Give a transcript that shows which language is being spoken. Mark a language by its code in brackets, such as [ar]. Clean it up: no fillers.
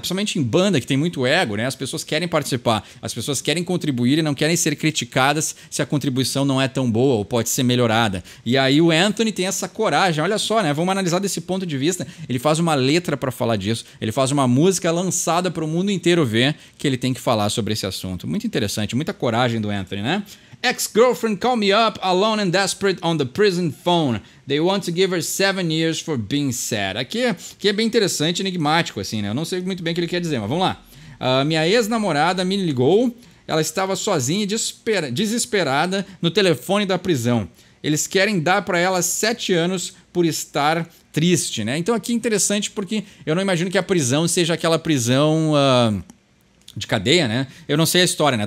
[pt] Principalmente em banda, que tem muito ego, né? As pessoas querem participar, as pessoas querem contribuir e não querem ser criticadas se a contribuição não é tão boa ou pode ser melhorada. E aí o Anthony tem essa coragem, olha só, né? Vamos analisar desse ponto de vista. Ele faz uma letra para falar disso, ele faz uma música lançada para o mundo inteiro ver que ele tem que falar sobre esse assunto. Muito interessante, muita coragem do Anthony, né? [en] Ex-girlfriend call me up, alone and desperate on the prison phone. They want to give her 7 years for being sad. [pt] Aqui é bem interessante, enigmático, assim, né? Eu não sei muito bem o que ele quer dizer, mas vamos lá. Minha ex-namorada me ligou. Ela estava sozinha e desesperada no telefone da prisão. Eles querem dar para ela 7 anos por estar triste, né? Então aqui é interessante porque eu não imagino que a prisão seja aquela prisão de cadeia, né? Eu não sei a história, né?